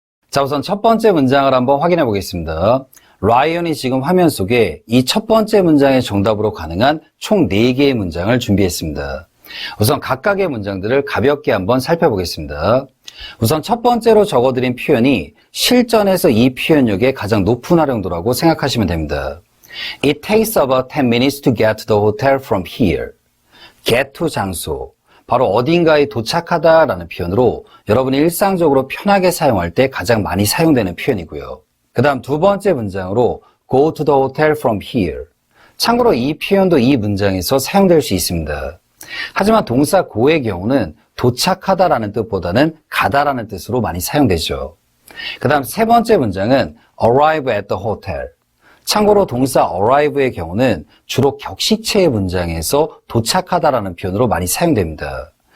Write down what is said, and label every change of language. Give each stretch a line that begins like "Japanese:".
Korean: 자, 우선 첫 번째 문장을 한번 확인해 보겠습니다. 라이언이 지금 화면 속에 이 첫 번째 문장의 정답으로 가능한 총 4개의 문장을 준비했습니다. 우선 각각의 문장들을 가볍게 한번 살펴보겠습니다. 우선 첫 번째로 적어드린 표현이 실전에서 이 표현력의 가장 높은 활용도라고 생각하시면 됩니다.
English: It takes about 10 minutes to get to the hotel from here.
Korean: get to 장소, 바로 어딘가에 도착하다라는 표현으로 여러분이 일상적으로 편하게 사용할 때 가장 많이 사용되는 표현이고요. 그 다음 두 번째 문장으로
English: go to the hotel from here.
Korean: 참고로 이 표현도 이 문장에서 사용될 수 있습니다. 하지만 동사 go의 경우는 도착하다라는 뜻보다는 가다라는 뜻으로 많이 사용되죠. 그 다음 세 번째 문장은
English: arrive at the hotel.
Korean: 참고로 동사 arrive의 경우는 주로 격식체의 문장에서 도착하다라는 표현으로 많이 사용됩니다.